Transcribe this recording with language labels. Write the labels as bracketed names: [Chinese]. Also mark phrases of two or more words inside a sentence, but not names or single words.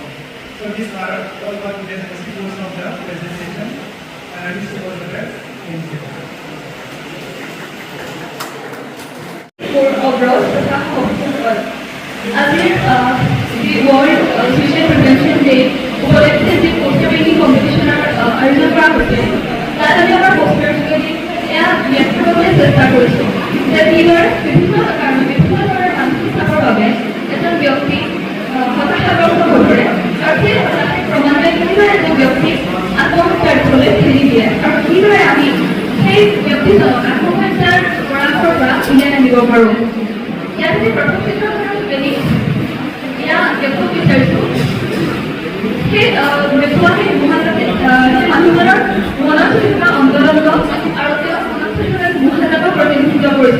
[English] So these are all the principles of the presentation, and I wish you all the best. Thank you. For overall Again, the World Suicide Prevention Day [Bangla] উপলক্ষে যে [English] পোস্টার মেকিং কম্পিটিশন [Bangla] আয়োজন করা হচ্ছে তার আমি আমার পোস্টারগুলি ব্যাখ্যা করতে চেষ্টা করেছি যে এইবার বিভিন্ন কারণে বিভিন্ন ধরনের মানসিক চাপের বাবে এজন ব্যক্তি হতাশাগ্রস্ত হয়ে পড়ে আর সেই হতাশার ক্রমান্বয়ে কিভাবে এজন ব্যক্তি আত্মহত্যার ফলে ঠেলি দিয়ে [Assamese] আৰু কিভাবে আমি সেই ব্যক্তিজনক আত্মহত্যাৰ পৰামৰ্শৰ পৰা উলিয়াই আনিব পাৰোঁ। ইয়াত যদি প্ৰথম চিত্ৰখনৰ যোগেদি এয়া দেখুৱাব বিচাৰিছোঁ সেই দেখুওৱা সেই মানুহজনৰ মনত চলি থকা অন্তৰংগ আৰু তেওঁ মনত চলি থকা গুণাত্মক প্ৰতিনিধিত্ব কৰিছে।